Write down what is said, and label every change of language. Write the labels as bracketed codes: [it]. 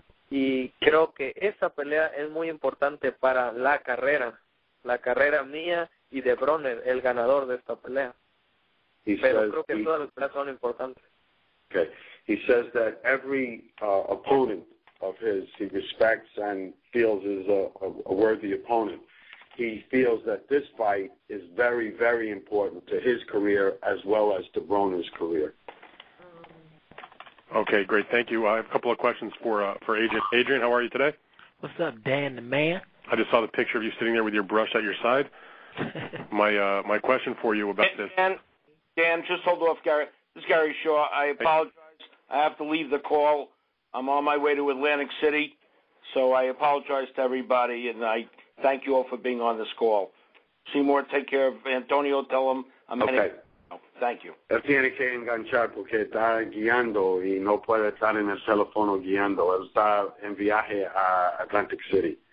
[es] Y creo que esta pelea es muy importante para la carrera mía y de Broner, el ganador de esta pelea. Pero creo que todas las peleas son importantes. [en] Okay. He says that every opponent of his he respects and feels is a worthy opponent. He feels that this fight is very, very important to his career as well as to Broner's career. Okay, great. Thank you. I have a couple of questions for Adrien. Adrien, how are you today? What's up, Dan the man? I just saw the picture of you sitting there with your brush at your side. My question for you about this. Dan, just hold off, Gary. This is Gary Shaw. I apologize. I have to leave the call. I'm on my way to Atlantic City, so I apologize to everybody, and I thank you all for being on this call. Seymour, take care of Antonio. Tell him I'm heading. Thank you. [es] Él tiene que enganchar porque está guiando y no puede estar en el teléfono guiando. Él está en viaje a Atlantic City.